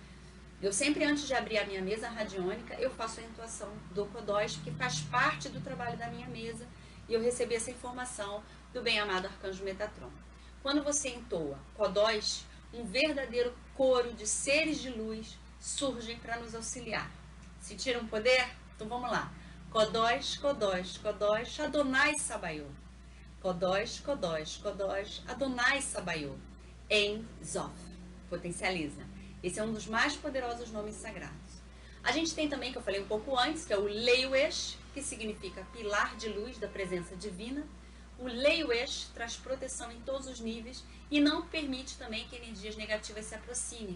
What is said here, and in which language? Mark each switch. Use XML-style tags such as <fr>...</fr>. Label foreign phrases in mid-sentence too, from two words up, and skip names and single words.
<pt>Eu sempre, antes de abrir a minha mesa radiônica, eu faço a entoação do Kodós, que faz parte do trabalho da minha mesa, e eu recebi essa informação do bem-amado Arcanjo Metatron. Quando você entoa Kodós, um verdadeiro coro de seres de luz surgem para nos auxiliar. Sentiram poder? Então vamos lá.</pt> <he>קדוש קדוש קדוש אדני צבאות. קדוש קדוש קדוש אדני צבאות. אין סוף.</he> <pt>Potencializa. Esse é um dos mais poderosos nomes sagrados. A gente tem também, que eu falei um pouco antes, que é o Leiwesh, que significa pilar de luz da presença divina. O Leiwesh traz proteção em todos os níveis e não permite também que energias negativas se aproximem.</pt>